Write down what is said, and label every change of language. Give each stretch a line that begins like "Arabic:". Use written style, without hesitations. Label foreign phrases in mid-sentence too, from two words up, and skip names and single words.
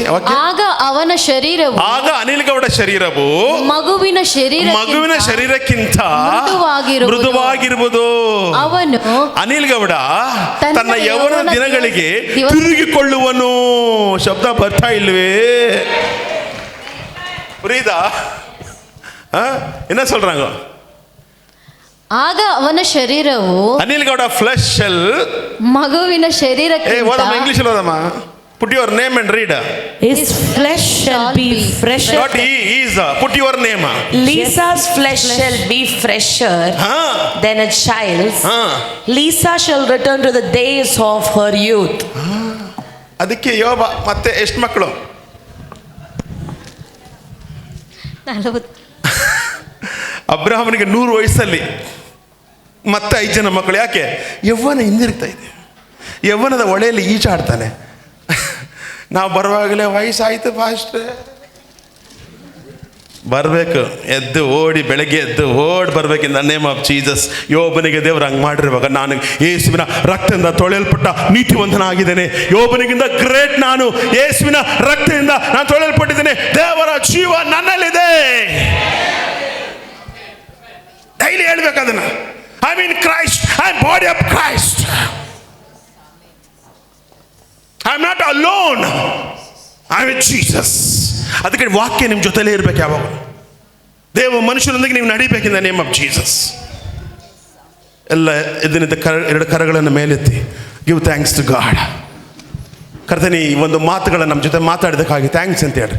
Kannada: ಆಗ ಅವನ ಶರೀರವು, ಆಗ ಅನಿಲ್ ಗೌಡ ಶರೀರವು ಮಗುವಿನ ಶರೀರಕ್ಕಿಂತ ಮೃದುವಾಗಿರುವುದು. ಅವನು ಅನಿಲ್ ಗೌಡ ತನ್ನ ಯೌವನ ದಿನಗಳಿಗೆ ತಿರುಗಿಕೊಳ್ಳುವನು. ಶಬ್ದ ಬರ್ತಾ ಇಲ್ವೇ?
Tamil: புரியுதா? என்ன சொல்றாங்க?
Kannada: ಆಗ ಅವನ ಶರೀರವು, ಅನಿಲ್ ಗೌಡ ಫ್ಲೆಶ್ ಮಗುವಿನ ಶರೀರಕ್ಕೆ. ಓದಮ್ಮ, ಇಂಗ್ಲಿಷ್ ಓದಮ್ಮ.
English: Put your name and read. His flesh shall be fresher. Not he is. Put your name. Lisa's flesh shall be fresher than a child's. Lisa shall return to the days of her youth.
Kannada: ಅದಕ್ಕೆ ಯೋಬ ಮತ್ತೆ ಎಷ್ಟು ಮಕ್ಕಳು? 40. ಅಬ್ರಹಾಮನಿಗೆ 100 ವಯಸ್ಸಲ್ಲಿ ಮತ್ತೆ 5 ಜನ ಮಕ್ಕಳು. ಯಾಕೆ? ಯವ್ವನ ಹಿಂದಿರ್ತಾ ಇದೆ. ಯವ್ವನದ ಒಳೆಯಲ್ಲಿ ಈಜಾಡ್ತಾನೆ. ನಾವು ಬರುವಾಗಲೇ ವಯಸ್ಸಾಯ್ತು ಫಾಸ್ಟ್. ಬರಬೇಕು, ಎದ್ದು ಓಡಿ, ಬೆಳಗ್ಗೆ ಎದ್ದು ಓಡಿ ಬರ್ಬೇಕು.
English: in the name of Jesus.
Kannada: ಯೋಬನಿಗೆ ದೇವರು ಹಂಗೆ ಮಾಡಿರುವಾಗ, ನಾನು ಯೇಸುವಿನ ರಕ್ತದಿಂದ ತೊಳೆಯಲ್ಪಟ್ಟ ನೀತಿವಂತನ ಆಗಿದ್ದೇನೆ. ಯೋಬನಿಗಿಂತ ಗ್ರೇಟ್ ನಾನು. ಯೇಸುವಿನ ರಕ್ತದಿಂದ ನಾನು ತೊಳೆಯಲ್ಪಟ್ಟಿದ್ದೇನೆ. ದೇವರ ಜೀವ ನನ್ನಲ್ಲಿದೆ. ಡೈಲಿ ಹೇಳ್ಬೇಕು ಅದನ್ನ.
English: I mean Christ, I am body of Christ. I am not alone, I am with Jesus.
Kannada: ಅದಕ್ಕೆ ವಾಕ್ಯ ನಿಮ್ಮ ಜೊತೆಲೇ ಇರ್ಬೇಕು ಯಾವಾಗ. ದೇವ ಮನುಷ್ಯರೊಂದಿಗೆ ನೀವು ನಡಿಬೇಕಿಂದ
English: name of Jesus.
Kannada: ಎಲ್ಲ ಇದರಿಂದ 2 ಕರಗಳನ್ನು ಮೇಲೆತ್ತಿ
English: give thanks to God.
Kannada: ಕರ್ತನಿ, ಈ ಒಂದು ಮಾತುಗಳನ್ನು ನಮ್ಮ ಜೊತೆ ಮಾತಾಡಿದಕ್ಕಾಗಿ ಥ್ಯಾಂಕ್ಸ್ ಅಂತ ಹೇಳ್ರಿ.